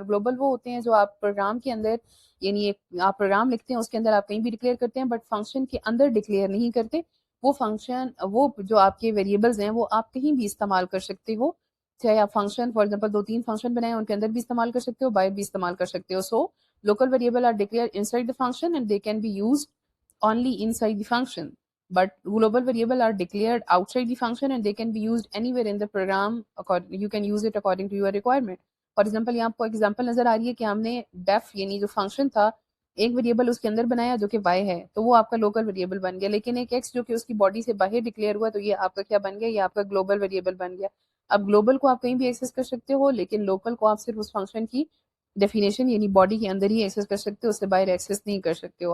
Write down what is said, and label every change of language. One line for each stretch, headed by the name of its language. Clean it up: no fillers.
Urdu: اور گلوبل وہ ہوتے ہیں جو آپ پروگرام کے اندر، یعنی آپ پروگرام لکھتے ہیں اس کے اندر آپ کہیں بھی ڈکلیئر کرتے ہیں بٹ فنکشن کے اندر ڈکلیئر نہیں کرتے، وہ فنکشن وہ جو آپ کے ویریبلز ہیں وہ آپ کہیں بھی استعمال کر سکتے ہو, چاہے آپ فنکشن فار ایگزامپل 2-3 فنکشن بنائیں ان کے اندر بھی استعمال کر سکتے ہو, باہر بھی استعمال کر سکتے ہو.
English: So local variable are declared inside the function and they can be used only inside the function, but global variable are declared outside the function and they can be used anywhere in the program. You can use it according to your requirement.
Urdu: For example یہاں آپ کو example نظر آ رہی ہے کہ ہم نے ڈیف یعنی جو فنکشن تھا ایک ویریبل اس کے اندر بنایا جو کہ وائی ہے, تو وہ آپ کا لوکل ویریبل بن گیا, لیکن ایک ایکس جو کہ اس کی باڈی سے باہر ڈکلیئر ہوا تو یہ آپ کا کیا بن گیا, یہ آپ کا گلوبل ویریبل بن گیا. اب گلوبل کو آپ کہیں بھی ایکسس کر سکتے ہو, لیکن لوکل کو آپ صرف اس فنکشن کی ڈیفینیشن یعنی باڈی کے اندر ہی ایکسس کر سکتے ہو, اس سے باہر ایکسس نہیں کر سکتے ہو.